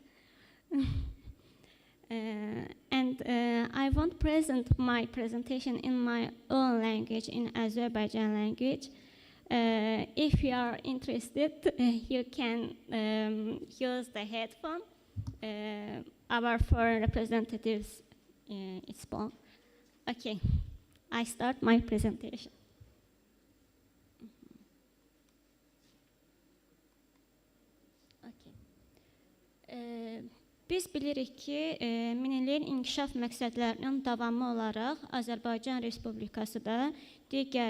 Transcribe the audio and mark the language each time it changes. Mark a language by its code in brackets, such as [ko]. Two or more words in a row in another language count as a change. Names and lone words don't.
[en] I want to present my presentation in my own language, in Azerbaijan language. If you are interested, you can use the headphone. Our foreign representatives is on. Okay, I start my presentation. [az] Biz bilirik ki, minilliyin inkişaf məqsədlərinin davamı olaraq Azərbaycan Respublikası da digər